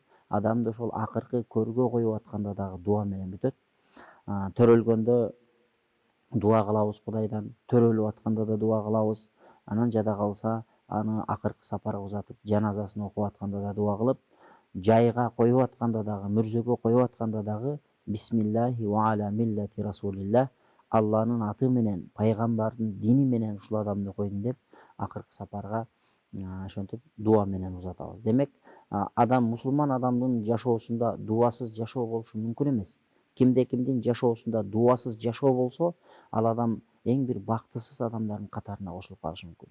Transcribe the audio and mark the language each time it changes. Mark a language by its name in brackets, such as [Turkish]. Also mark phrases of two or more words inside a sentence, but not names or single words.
[Kyrgyz] Адамды ошол акыркы көргө коюп атканда дагы дуа менен бүтөт. Төрөлгөндө дуа кылабыз Кудайдан, төрөлүп атканда да дуа кылабыз. Анан жада калса, аны акыркы сапарга узатып, жаназасын окуп атканда да дуа кылып, жайга коюп атканда дагы, мүрзөгө коюп атканда дагы [Arabic] بسم الله وعلى ملة رسول الله, [Kyrgyz] Алланын аты менен, пайгамбардын дини менен ушул адамды койдум деп акыркы сапарга ошентип дуа менен узатабыз. Демек, мусулман адамдын жашоосунда дуасыз жашоо болушу мүмкүн эмес. Кимдин жашоосунда дуасыз жашоо болсо, ал адам эң бир бактысыз адамдардын катарына кошулуп калышы мүмкүн.